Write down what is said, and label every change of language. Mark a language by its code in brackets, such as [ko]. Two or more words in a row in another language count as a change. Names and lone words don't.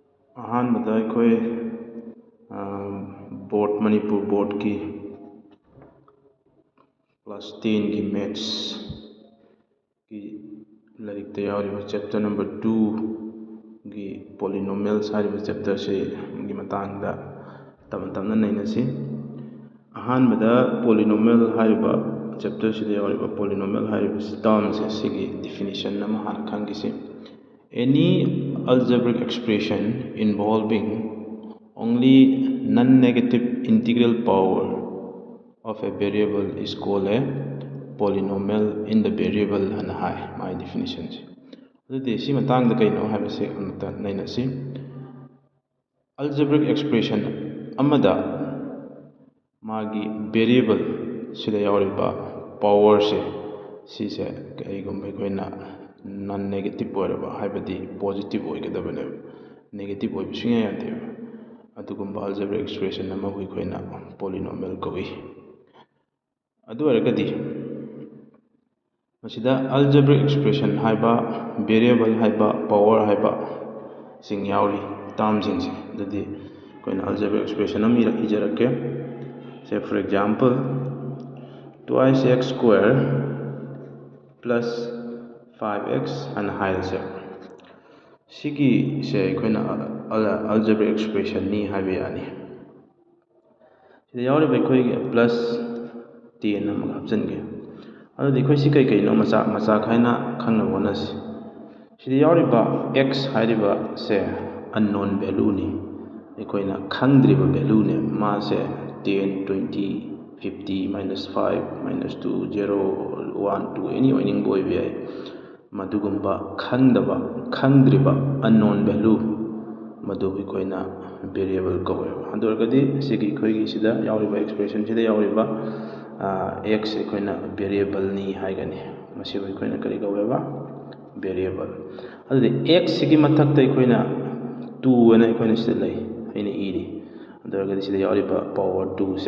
[mni] ꯑꯍꯥꯟꯕꯗ ꯑꯩꯈꯣꯏ ꯃꯅꯤꯄꯨꯔ ꯕꯣꯔꯗꯀꯤ ꯀ꯭ꯂꯥꯁ 10ꯒꯤ ꯃꯦꯠꯁꯀꯤ ꯂꯥꯏꯔꯤꯛꯇ ꯌꯥꯎꯔꯤꯕ [en] chapter number [mni] 2ꯒꯤ ꯄꯣꯂꯤꯅꯣꯃꯤꯌꯦꯜꯁ ꯍꯥꯏꯔꯤꯕ ꯆꯦꯞꯇꯔꯁꯤꯒꯤ ꯃꯇꯥꯡꯗ ꯇꯞꯅ ꯇꯞꯅ ꯅꯩꯅꯁꯤ꯫ ꯑꯍꯥꯟꯕꯗ ꯄꯣꯂꯤꯅꯣꯃꯤꯌꯦꯜ ꯍꯥꯏꯔꯤꯕ ꯆꯦꯞꯇꯔꯁꯤꯗ ꯌꯥꯎꯔꯤꯕ ꯄꯣꯂꯤꯅꯣꯃꯤꯌꯦꯜ ꯍꯥꯏꯔꯤꯕ ꯇꯥꯔꯝꯁꯦ ꯁꯤꯒꯤ ꯗꯤꯐꯤꯅꯤꯁꯟ ꯑꯃ ꯍꯥꯟꯅ ꯈꯪꯈꯤꯁꯤ꯫ [en] Any algebraic expression involving only non-negative integral power of a variable is called a polynomial in the variable [mni] hana hai [en] my [mni] definition se adudi si matang da kaino haibase amta nainasi [en] algebraic expression [mni] amada magi variable sida yawriba power se si se kaigum koina [en] non negative [mni] oiraba haibadi positive oigadabane negative oibishinga yade adugumba [en] algebraic expression [mni] ama koina polynomial kawi adu aragadi masida [en] algebraic expression [mni] haiba variable haiba power haiba sing yauri term sing se adudi koina [en] algebraic expression [mni] am ijarake [en] say for example twice x square plus 5x and [mni] hailse sigi se koina [en] algebraic expression [mni] ni haibe yani sida yauri ba koi plus 10 am hapjange adudi koi si kai kai no macha khaina khangna bonus sida yauri ba x hariba se [en] unknown value [mni] ni ekoina khangdriba value ne ma se 10 20 50 minus 5 minus 2 0 1 2 any oining boy bi madugumba khangdriba [en] unknown value [mni] madu ekoina variable kawe adurgadi sigi khoigi sida yauriba expression sida yauriba x ekoina variable ni haigani masi ekoina kari kaweba variable adudi x sigi mathakta ekoina 2 ana ekoina sida lai aina iri adurgadi sida yauriba power 2